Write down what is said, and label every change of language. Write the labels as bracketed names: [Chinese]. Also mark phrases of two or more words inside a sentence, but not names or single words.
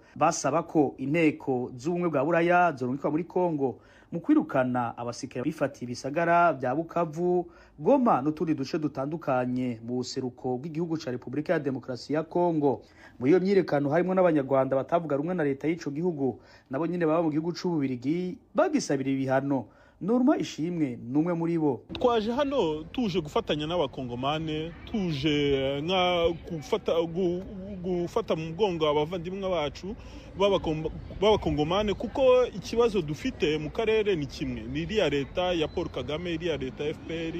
[Rundi] Basaba ko inteko z'ubumwe bwa Buraya zorungikwa muri Kongo mu kwirukana abasirikare bifatiye ibisagara bya Bukavu, Goma n'utundi duce dutandukanye mu buseruko bw'igihugu ca Repubulika ya Demokarasi ya Kongo. Muri iyo myirekano harimo n'abanyarwanda batavuga rumwe na leta y'ico gihugu nabo nyine baba mu gihugu c'Ububirigi bagisabira ibihano. Norma Ishimwe numwe muri bo. [Kinyarwanda] Twaje hano tuje gufatanya n'abakongomane, tuje nka gufata mu mugongo abavandimwe bacu b'abakongomane kuko ikibazo dufite mu karere ni kimwe, ni iriya leta ya Paul Kagame, iriya leta ya FPR.